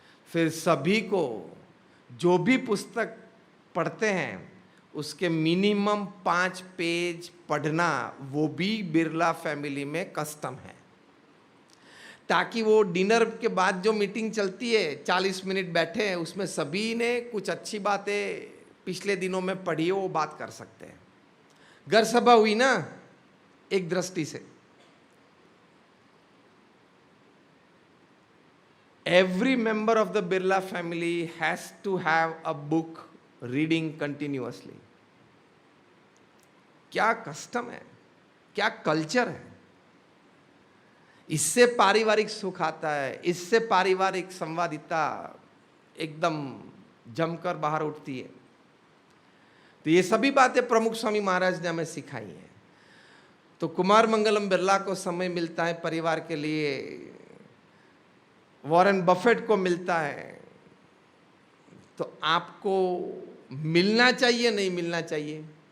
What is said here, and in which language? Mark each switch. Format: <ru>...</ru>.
<hi>फिर सभी को जो भी पुस्तक पढ़ते हैं उसके मिनिमम 5 पेज पढ़ना, वो भी बिरला फैमिली में कस्टम है, ताकि वो डिनर के बाद जो मीटिंग चलती है 40 मिनट बैठे हैं, उसमें सभी ने कुछ अच्छी बातें पिछले दिनों में पढ़ी हो वो बात कर सकते हैं। घर सभा हुई ना एक दृष्टि से।</hi> <en>Every member of the Birla family has to have a book reading continuously.</en> <hi>क्या कस्टम है, क्या कल्चर है। इससे पारिवारिक सुख आता है, इससे पारिवारिक संवादिता एकदम जमकर बाहर उठती है। तो ये सभी बातें प्रमुख स्वामी महाराज ने हमें सिखाई हैं। तो कुमार मंगलम बिरला को समय मिलता है परिवार के लिए, वॉरेन बफेट को मिलता है, तो आपको मिलना चाहिए, नहीं मिलना चाहिए?</hi>